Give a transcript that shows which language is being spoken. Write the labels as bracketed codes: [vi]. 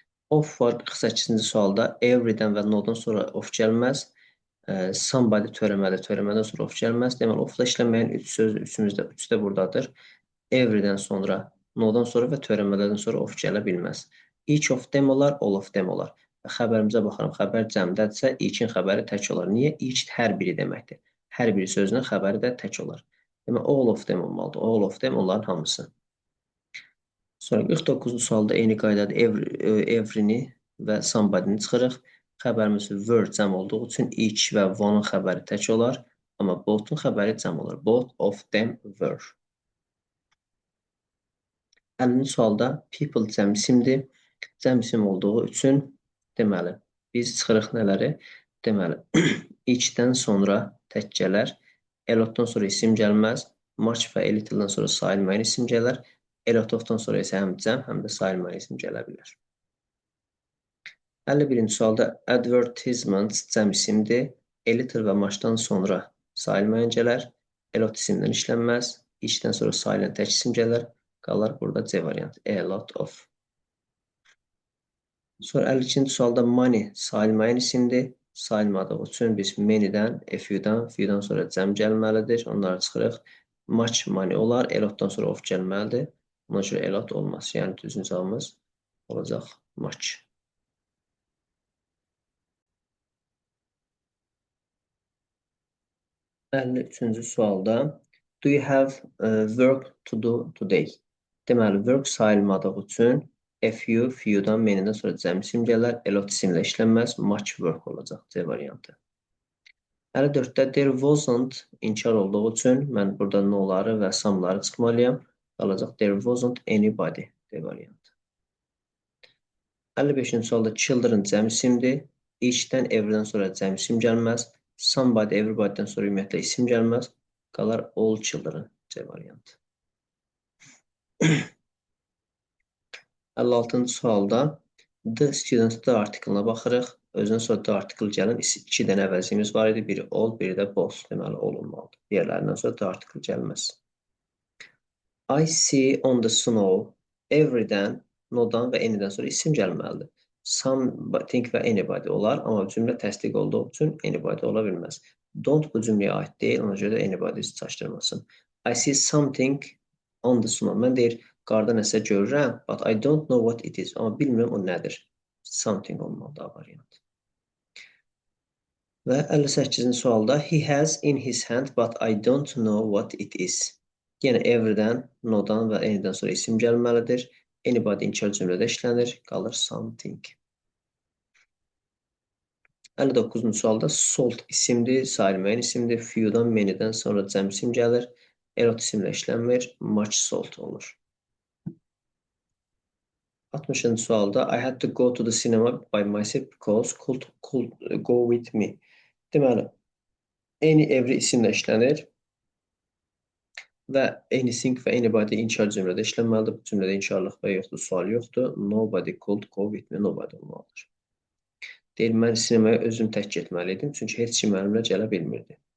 [az] Of var 48-ci sualda. Every-dən və no-dan sonra of gəlməz. Somebody törəməli, törəmədən sonra of gəlməz. Deməli, ofla işlənməyən üç söz üç də buradadır. Everydən sonra, nodan sonra və törəmələrdən sonra of gələ bilməz. [en] Each of them olar, all of them olar. [az] Xəbərimizə baxıram, xəbər cəmdədirsə, each-in xəbəri tək olar. Niyə? Each hər biri deməkdir. Hər biri sözünün xəbəri də tək olar. Demək, all of them olmalıdır. All of them onların hamısı. Sonra 49-cu sualda eyni qaydada every-ni və somebody-ni çıxırıq. Xəbərimiz were cəm olduğu üçün each və one-un xəbəri tək olar. Amma both-un xəbəri cəm olar. [en] Both of them were. [az] 50-ci sualda people cəm isimdir. Cəm isim olduğu üçün deməli, biz çıxırıq nələri? Deməli, each-dən sonra tək gələr. A lot-dan sonra isim gəlməz. Much və a little-dan sonra sayılmayan isim gələr. A lot of-dan sonra isə həm cəm, həm də sayılmayan isim gələ bilər. 51-ci sualda advertisements cəm isimdir. A little və muchdan sonra sayılmayan gələr. A lot isimdən işlənməz. Each-dən sonra sayılan tək isim gələr. Qalar burada C variantı. [en] A lot of. [az] Sonra 52-ci sualda money sayılmayan isimdir. Sayılmadığı üçün biz many-dən, a few-dan sonra cəm gəlməlidir. Onları çıxırıq. Much money olar. A lot-dan sonra of gəlməlidir. Ona görə a lot olmaz. Yəni düzgün cavabımız olacaq much. 53-cü sualda [en] do you have work to do today? [az] Deməli, work sayılmadığı üçün a few-dan many-dən sonra cəm isim gələr. A lot isimlə işlənməz. Much work olacaq C variantı. 54-də there wasn't inkar olduğu üçün mən burada no'ları və some'ları çıxmalıyam. Qalacaq [en] there wasn't anybody [az] D variantı. 55-ci sualda children cəm isimdir. Each-dən everydən sonra cəm isim gəlməz. Somebody, everybody'dən sonra ümumiyyətlə isim gəlməz. Qalar all children C variantı. 56-cı sualda the student-da artiklına baxırıq. Özünün sonra da artikl gələn iki dənə əvəzimiz var idi. Biri all, biri də both. Deməli, olunmalıdır. Diğerlərindən sonra da artikl gəlməz. I see on the snow everydən, nodan və anydən sonra isim gəlməlidir. Something və anybody olar, amma cümlə təsdiq olduğu üçün anybody ola bilməz. Don't bu cümləyə aid deyil, ona görə də anybody çaşdırmasın. [en] I see something on the snow. [az] Mən deyir, qarda nəsə görürəm, [en] but I don't know what it is. [az] Amma bilmirəm o nədir. Something olmalıdır variant. Və 58-ci sualda [en] he has in his hand, but I don't know what it is. [az] Yenə everydən, nodan və anydən sonra isim gəlməlidir. Anybody inkar cümlədə işlənir, qalır something. 59-cu sualda salt isimdir, sayılmayan isimdir. Few-dan, many-dən sonra cəm isim gəlir. A lot isimlə işlənmir, much salt olur. 60-cı sualda [en] I had to go to the cinema by myself because could go with me. [az] Deməli, any, every isimlə işlənir. Və anything və anybody inkar cümlədə işlənməlidir. Bu cümlədə inkarlıq və yoxdur, sual yoxdur. [en] Nobody could go with me, [az] nobody olmalıdır. Deyil, mən sinemaya özüm tək getməliydim, çünki heç kim mənimlə gələ bilmirdi.